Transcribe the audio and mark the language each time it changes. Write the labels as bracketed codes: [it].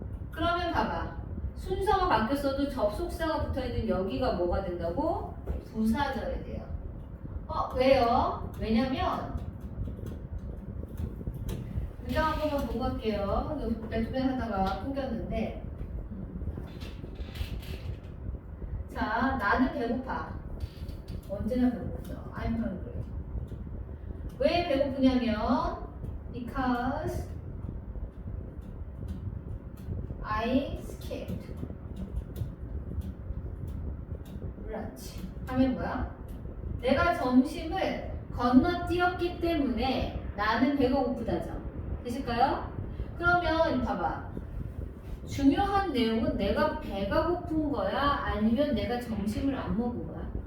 [ko] 그러면 봐봐. 순서가 바뀌었어도 접속사가 붙어있는 여기가 뭐가 된다고? 부사절이 돼요. 왜요? 왜냐면 문장 한 번만 보고 갈게요. 랩변 하다가 끊겼는데 자, 나는 배고파. 언제나 배고프죠. [en] I'm hungry. [ko] 왜 배고프냐면 [en] because I skipped lunch. [ko] 하면 뭐야? 내가 점심을 건너뛰었기 때문에 나는 배가 고프다죠. 되실까요? 그러면 봐봐. 중요한 내용은 내가 배가 고픈 거야? 아니면 내가 점심을 안 먹은 거야?